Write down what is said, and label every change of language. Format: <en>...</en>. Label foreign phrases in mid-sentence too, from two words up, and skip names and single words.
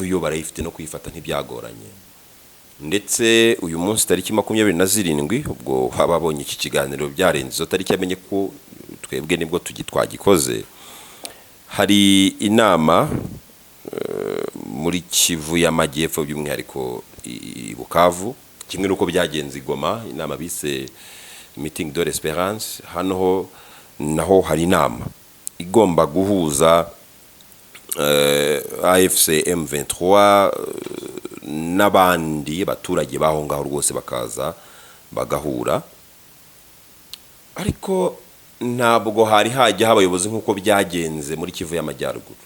<rw>yo barayifite no kuyifata ntibyagoranye ndetse uyu munsi tariki 27 ubwo hababonye iki kiganiro byarenze zo tariki amenye ko twebwe nibwo twagikoze hari inama muri Kivu y'Amajyepfo by'umwihariko i Bukavu kimwe nuko byagenze Goma inama bise</rw> <fr>meeting de l'espérance</fr> <rw>hano naho hari inama igomba guhuza AFC M23 n'abandi baturage baho ngaho rwose bakaza bagahura ariko ntabwo hari hajya abayobozi nkuko byagenze muri Kivu y'Amajyaruguru</rw>